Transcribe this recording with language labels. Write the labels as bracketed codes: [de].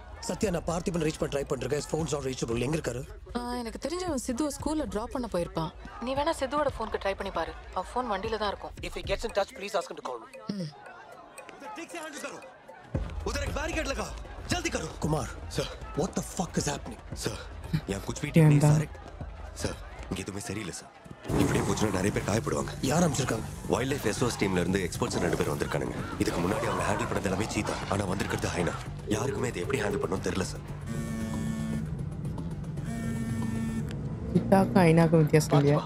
[ta] சத்யா, நான் பார்த்திபன் ரீச் பண்ண ட்ரை பண்ணிருக்கேன். Phones not reachable. எங்க இருக்காரு? எனக்கு தெரிஞ்சவன் சித்துவை ஸ்கூல்ல டிராப் பண்ண போயிருப்பான். நீ வேணா சித்துவோட ஃபோனுக்கு ட்ரை பண்ணி பாரு. அவன் ஃபோன் வண்டியில தான் இருக்கும். [en] If he gets in touch, please ask him to call me. [hi] ठीक से हैंडल करो. उधर एक बैरिकेड लगा. जल्दी करो. Kumar, sir. [en] what the fuck is happening? [hi] Sir, यहाँ कुछ भी ठीक नहीं सारे. [ta] सर, இங்க எதுவுமே சரியில்லை சார். இப்படியே போச்சுன்னா நிறைய பேர் காயப்படுவாங்க. யார் அனுப்பிச்சிருக்காங்க? வைல்ட் லைஃப் எஸ்ஓஎஸ் டீம்ல இருந்து எக்ஸ்பர்ட்ஸ் 2 பேர் வந்திருக்கானுங்க. இதுக்கு முன்னாடி அவங்க ஹேண்டில் பண்ணது எல்லாமே சீதா. ஆனா வந்திருக்கிறது ஹைனா. யாருக்குமே இதை எப்படி ஹேண்டில் பண்ணணும்னு தெரியல சார். சீதாக்கும் ஐனாக்கும் வித்தியாசம் இல்லையா?